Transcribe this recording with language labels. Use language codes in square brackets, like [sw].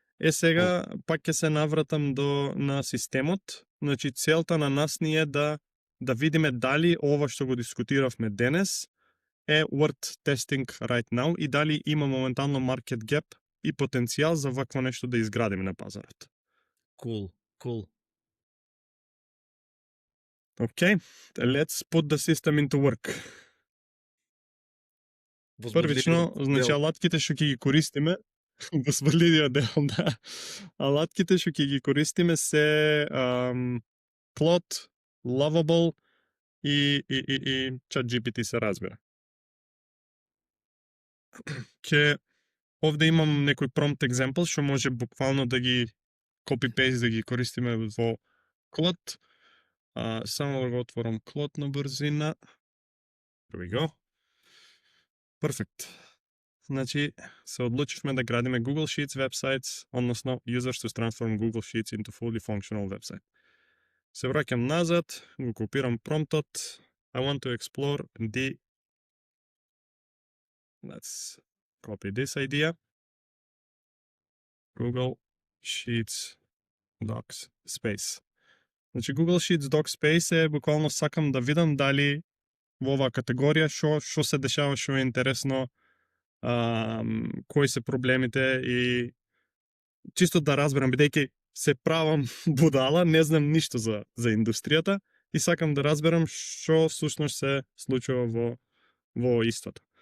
[mk] Сега пак ќе се навратам на системот. Значи целта на нас ни е да видиме дали ова што го дискутиравме денес е [en] worth testing right now [mk] и дали има моментално [en] market gap [mk] и потенцијал за вакво нешто да изградиме на пазарот. [en] Cool. Okay, let's put the system into work. [mk] Првично, значи алатките што ќе ги користиме, возбудливиот дел, да. Алатките што ќе ги користиме се Claude, Lovable и ChatGPT се разбира. Овде имам некој [en] prompt example [mk] што може буквално да ги [en] copy-paste [mk] да ги користиме во Claude. Само да го отворам Claude на брзина. [en] There we go. Perfect. [mk] Значи, се одлучивме да градиме [en] Google Sheets websites, [mk] односно [en] users to transform Google Sheets into fully functional website. [mk] Се враќам назад, го копирам промптот. [en] I want to explore the... Let's copy this idea. Google Sheets Docs Space. [mk] Значи, Google Sheets Docs Space е буквално сакам да видам дали во оваа категорија што се дешава, што е интересно, кои се проблемите и чисто да разберам, бидејќи се правам будала, не знам ништо за индустријата и сакам да разберам што всушност се случува во истото.